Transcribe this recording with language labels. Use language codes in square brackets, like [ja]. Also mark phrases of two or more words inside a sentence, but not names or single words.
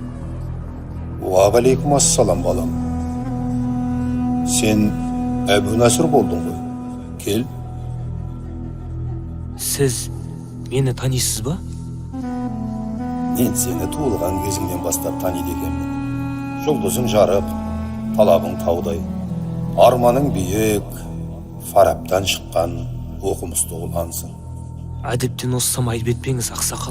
[kk] Уағалейкум ассалам, балам. Сен Әбу Насыр болдың ғой. Кел. [uz] Siz meni tanıysiz ba? [kk] Мен сені туылған кезіңнен бастап таниды екенмін. Жұлдызың жарық, талабың таудай. Арманың биік, фараптан шыққан оқымысты ұлансың. Әдептен оссам айып етпеңіз, ақсақал.